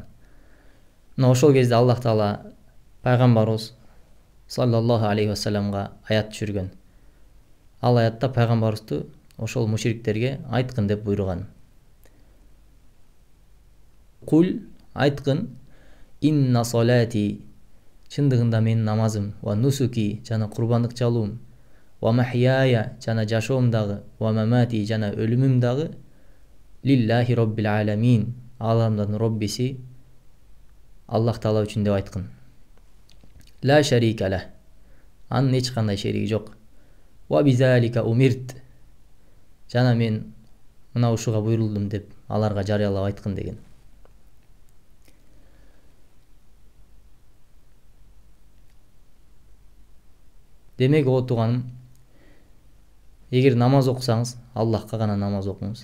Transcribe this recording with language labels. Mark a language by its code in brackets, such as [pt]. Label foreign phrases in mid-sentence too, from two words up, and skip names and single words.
[ky] Мына ошол кезде Аллах Таала пайгамбарыбыз [ar] صلى الله عليه [ky] вассаламга аят түшүргөн. Ал аятта пайгамбарыбызды ошол мушриктерге айткын деп буйруган. Кул айткын: [ar] "إن صلاتي [ky] Чындыгында менин намазым, [ar] ونسكي [ky] жана курбандык чалуум, [ar] ومحياي [ky] жана жашоом дагы, [ar] ومماتي [ky] жана өлүмүм дагы [ar] لله رب العالمين, [ky] аламдардын роббиси Аллах Таала үчүн деп айткын. [ar] لا شريك له, [ky] анын эч кандай шериги жок. [ar] وبذلك أمرت, [ky] жана мен мына ушуга буйрулдум деп аларга жарыялап айткын деген. Демек о тууганым, эгер намаз окусаңыз, Аллахка гана намаз окуңуз.